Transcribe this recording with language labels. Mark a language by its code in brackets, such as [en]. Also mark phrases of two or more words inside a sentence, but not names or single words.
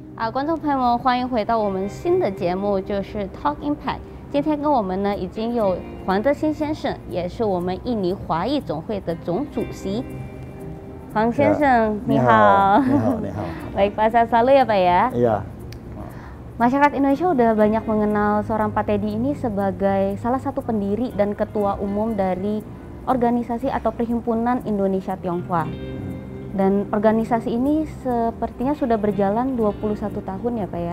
[zh] 观众朋友们，欢迎回到我们新的节目，就是 Talk Impact。今天跟我们呢已经有黄德兴先生，也是我们印尼华裔总会的总主席。黄先生，你好。你好，你好。 [id] Baik, Pak, sehat selalu ya Pak ya. Iya. Masyarakat Indonesia udah banyak mengenal seorang Pak Teddy ini sebagai salah satu pendiri dan ketua umum dari organisasi atau Perhimpunan Indonesia Tionghoa. Dan organisasi ini sepertinya sudah berjalan 21 tahun ya Pak ya?